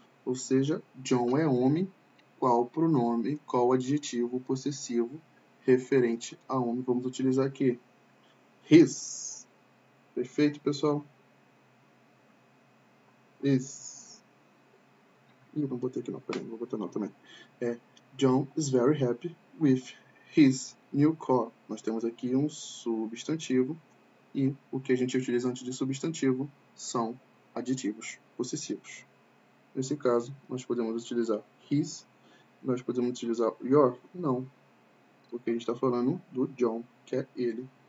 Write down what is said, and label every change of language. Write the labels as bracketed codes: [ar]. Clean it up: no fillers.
[pt] Ou seja, John é homem, qual pronome, qual adjetivo possessivo referente a homem vamos utilizar aqui? His. Perfeito, pessoal? His. Ih, não botei aqui não, peraí, não vou botar não também. [en] John is very happy with his new car. [pt] Nós temos aqui um substantivo e o que a gente utiliza antes de substantivo são adjetivos possessivos. Nesse caso, nós podemos utilizar his, nós podemos utilizar your? Não, porque a gente está falando do John, que é ele.